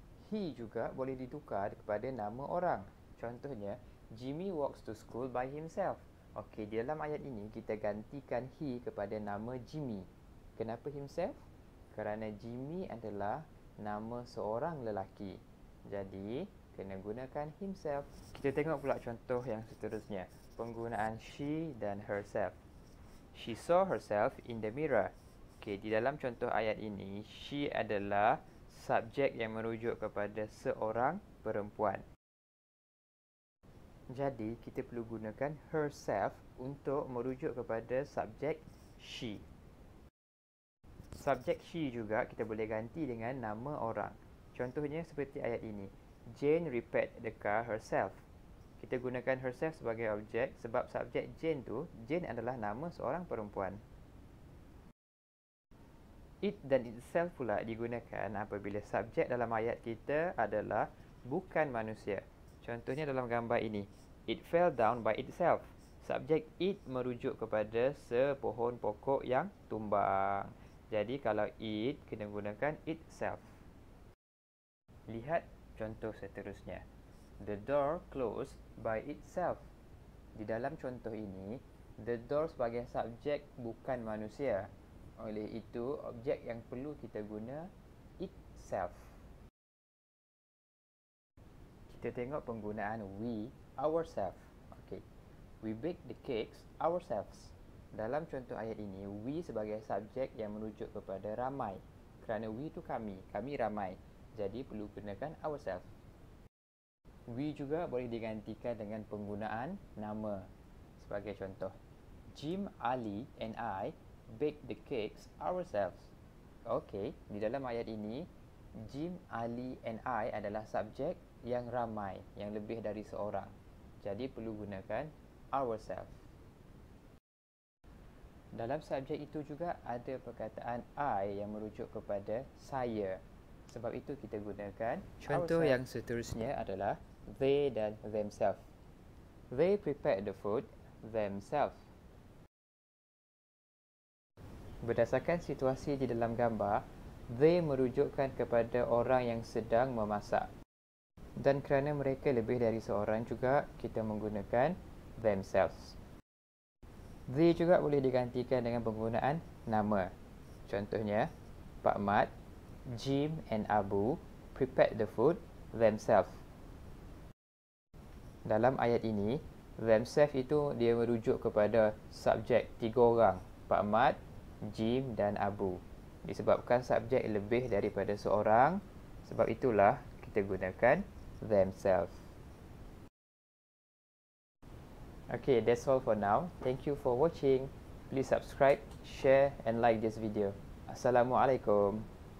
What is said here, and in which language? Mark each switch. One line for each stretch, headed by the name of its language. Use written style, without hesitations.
Malay: He juga boleh ditukar kepada nama orang.
English: Contohnya, Jimmy walks to school by himself.
Malay: Okey, di dalam ayat ini kita gantikan he kepada nama Jimmy. Kenapa himself? Kerana Jimmy adalah nama seorang lelaki. Jadi, kena gunakan himself. Kita tengok pula contoh yang seterusnya. Penggunaan she dan herself.
English: She saw herself in the mirror.
Malay: Okey, di dalam contoh ayat ini, she adalah subjek yang merujuk kepada seorang perempuan. Jadi, kita perlu gunakan herself untuk merujuk kepada subjek she. Subjek she juga kita boleh ganti dengan nama orang. Contohnya seperti ayat ini.
English: Jane repaired the car herself.
Malay: Kita gunakan herself sebagai objek sebab subjek Jane tu, Jane adalah nama seorang perempuan. It dan itself pula digunakan apabila subjek dalam ayat kita adalah bukan manusia. Contohnya dalam gambar ini.
English: It fell down by itself.
Malay: Subjek it merujuk kepada sepohon pokok yang tumbang. Jadi kalau it, kena gunakan itself. Lihat contoh seterusnya.
English: The door closed by itself.
Malay: Di dalam contoh ini, the door sebagai subjek bukan manusia. Oleh itu, objek yang perlu kita guna itself. Kita tengok penggunaan we, ourselves. Okay.
English: We bake the cakes ourselves.
Malay: Dalam contoh ayat ini, we sebagai subjek yang merujuk kepada ramai. Kerana we itu kami ramai. Jadi perlu gunakan ourselves. We juga boleh digantikan dengan penggunaan nama. Sebagai contoh,
English: Jim, Ali and I baked the cakes ourselves.
Malay: Okey, di dalam ayat ini, Jim, Ali and I adalah subjek yang ramai, yang lebih dari seorang. Jadi perlu gunakan ourselves. Dalam subjek itu juga ada perkataan I yang merujuk kepada saya. Sebab itu kita gunakan contoh yang seterusnya adalah they dan themselves.
English: They prepared the food themselves.
Malay: Berdasarkan situasi di dalam gambar, they merujukkan kepada orang yang sedang memasak. Dan kerana mereka lebih dari seorang juga, kita menggunakan themselves. They juga boleh digantikan dengan penggunaan nama.
English: Contohnya, Pak Mat, Jim and Abu prepared the food themselves.
Malay: Dalam ayat ini, themselves itu dia merujuk kepada subjek 3 orang, Pak Mat, Jim dan Abu. Disebabkan subjek lebih daripada seorang, sebab itulah kita gunakan themselves.
English: Okay, that's all for now. Thank you for watching. Please subscribe, share and like this video. Assalamualaikum.